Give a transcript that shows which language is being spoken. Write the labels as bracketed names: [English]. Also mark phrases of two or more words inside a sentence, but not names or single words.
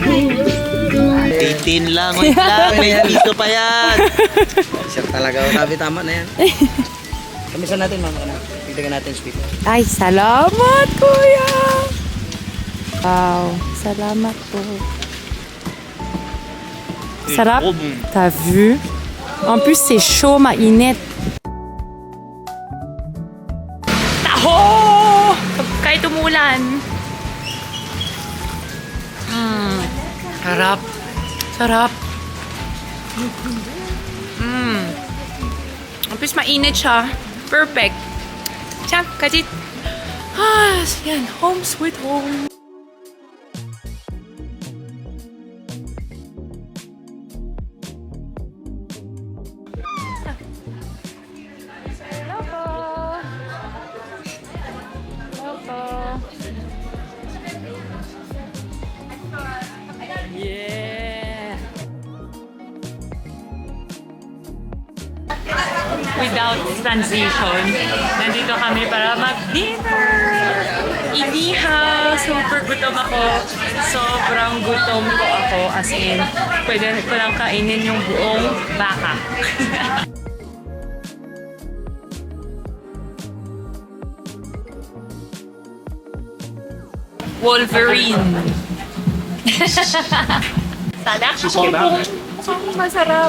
[Filipino] 18 lang, wait lang. May piso pa yan. Siya talaga. Sabi, tama na yan. Kamisan natin, ma'am. Pagdagan natin sweet. Ay, salamat, kuya! Wow, salamat po. Sarap. [French] T'as vu? En plus, c'est chaud, [Filipino] mainit. Taho! Kahit umulan. Sarap. Sarap. [French] En plus, [Filipino] mainit siya. Perfect. Tiyan, Kajit. Yan. [English] Home sweet home. Hello po. Hello po. Yeah. Without transition, [Filipino] nandito kami para mag-dinner. Inihaw. Super gutom ako. Sobrang gutom ko ako. [English] As in, [Filipino] pwede ko lang kainin yung buong baka. Wolverine. Salak. Mukhang masarap.